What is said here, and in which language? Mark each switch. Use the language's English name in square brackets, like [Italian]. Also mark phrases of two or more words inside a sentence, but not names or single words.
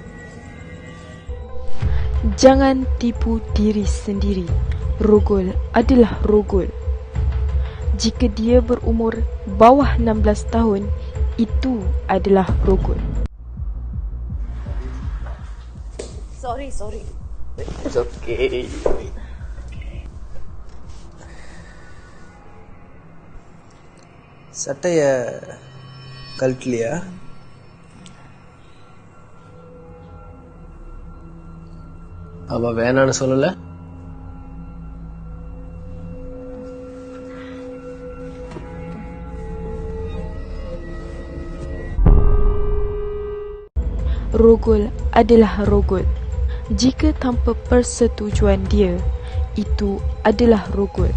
[Malay] Jangan tipu diri sendiri. Rogol adalah rogol. Jika dia berumur bawah 16 tahun, itu adalah rogol. Sorry. [English] It's okay. [Tamil] சட்டைய கழட்டலையா? அவ வேணான்னு சொல்லல. [Malay] Rogol adalah rogol. Jika tanpa persetujuan dia, itu adalah rogol.